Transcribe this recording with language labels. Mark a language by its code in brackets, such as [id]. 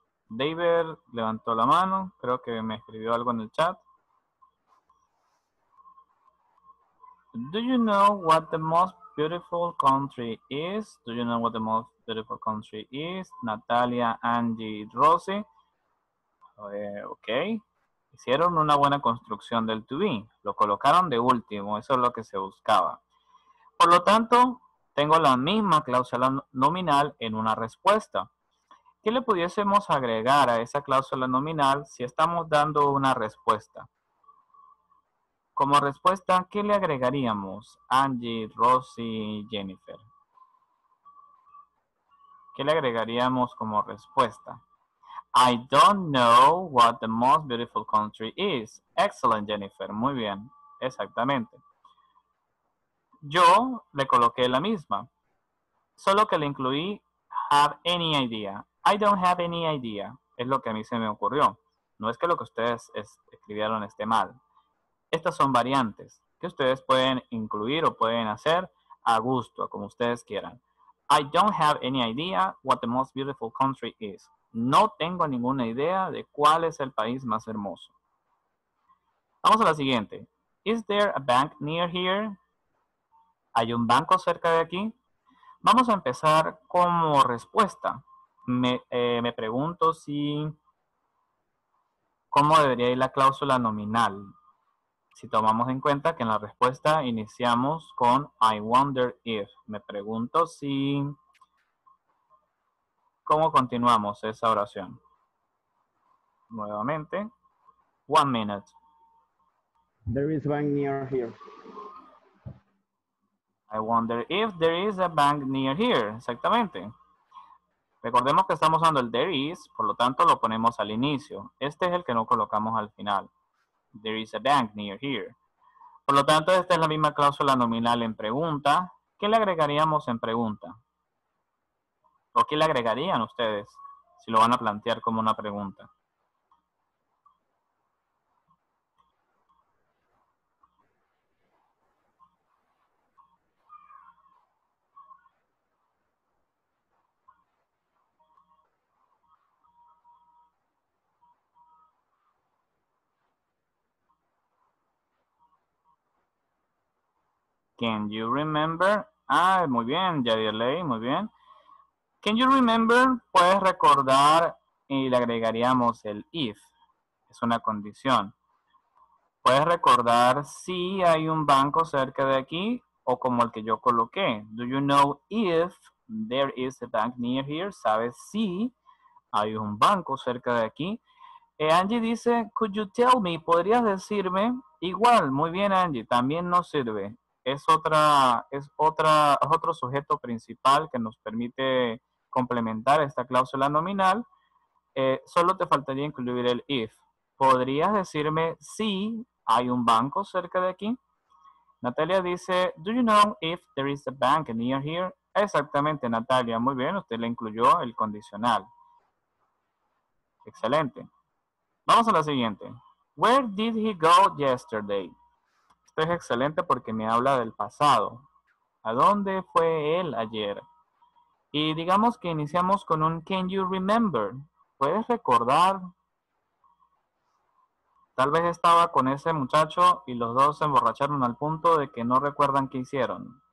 [es] David levantó la mano, creo que me escribió algo en el chat. [en] Do you know what the most beautiful country is? Do you know what the most beautiful country is? Natalia, Angie, Rosie. Ok. [es] Hicieron una buena construcción del to be. Lo colocaron de último, eso es lo que se buscaba. Por lo tanto, tengo la misma cláusula nominal en una respuesta. ¿Qué le pudiésemos agregar a esa cláusula nominal si estamos dando una respuesta? Como respuesta, ¿qué le agregaríamos? Angie, Rosie, Jennifer. ¿Qué le agregaríamos como respuesta? [en] I don't know what the most beautiful country is. [es] Excellent, Jennifer. Muy bien. Exactamente. Yo le coloqué la misma, solo que le incluí [en] have any idea. I don't have any idea. [es] Es lo que a mí se me ocurrió. No es que lo que ustedes escribieron esté mal. Estas son variantes que ustedes pueden incluir o pueden hacer a gusto, como ustedes quieran. [en] I don't have any idea what the most beautiful country is. [es] No tengo ninguna idea de cuál es el país más hermoso. Vamos a la siguiente. [en] Is there a bank near here? [es] ¿Hay un banco cerca de aquí? Vamos a empezar como respuesta. Me pregunto cómo debería ir la cláusula nominal. Si tomamos en cuenta que en la respuesta iniciamos con [en] I wonder if. [es] Me pregunto si... ¿Cómo continuamos esa oración? Nuevamente. [en] 1 minute. There is a bank near here. I wonder if there is a bank near here. Exactamente. [es] Recordemos que estamos usando el [en] there is, [es] por lo tanto lo ponemos al inicio. Este es el que no colocamos al final. [en] There is a bank near here. [es] Por lo tanto, esta es la misma cláusula nominal en pregunta. ¿Qué le agregaríamos en pregunta? ¿O qué le agregarían ustedes si lo van a plantear como una pregunta? [en] Can you remember? [es] Ah, muy bien, Yadieley, muy bien. [en] Can you remember? [es] Puedes recordar y le agregaríamos el if. Es una condición. Puedes recordar si hay un banco cerca de aquí o como el que yo coloqué. [en] Do you know if there is a bank near here? [es] ¿Sabes si hay un banco cerca de aquí? Angie dice, [en] could you tell me? [es] ¿Podrías decirme? Igual, muy bien Angie, también nos sirve. Es otro sujeto principal que nos permite complementar esta cláusula nominal. Solo te faltaría incluir el if. ¿Podrías decirme si hay un banco cerca de aquí? Natalia dice, [en] do you know if there is a bank near here? [es] Exactamente, Natalia, muy bien, usted le incluyó el condicional. Excelente. Vamos a la siguiente. [en] Where did he go yesterday? [es] Esto es excelente porque me habla del pasado. ¿A dónde fue él ayer? Y digamos que iniciamos con un [en] can you remember? [es] ¿Puedes recordar? Tal vez estaba con ese muchacho y los dos se emborracharon al punto de que no recuerdan qué hicieron.